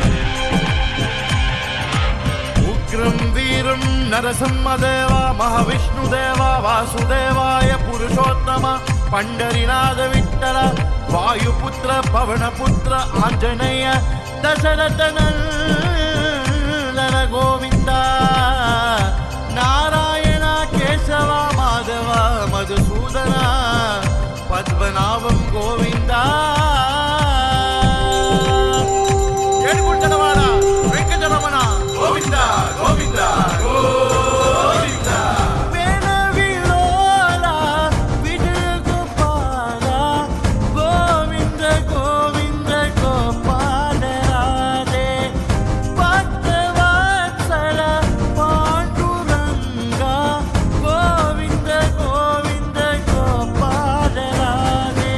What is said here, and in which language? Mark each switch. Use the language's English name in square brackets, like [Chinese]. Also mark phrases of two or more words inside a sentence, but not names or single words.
[Sanskrit] उग्रं वीरं नरसिंहदेव, महाविष्णुदेव, वासुदेवाय पुरुषोत्तम, पंढरीनाथ विठ्ठल, वायुपुत्र पवनपुत्र आंजनेय, दशरथ नंदन गोविंद, नारायण केशव माधव मधुसूदन, पद्मनाभं गोविंद। [Telugu] ఏడుగుంటలవాడ వెంకటరమణ గోవింద గోవింద గోవింద। వేణ విలోల విజయ గోపాల, గోవింద గోవింద గోపాల రాధే, భక్తవత్సల పాండురంగ, గోవింద గోవింద గోపాల రాధే।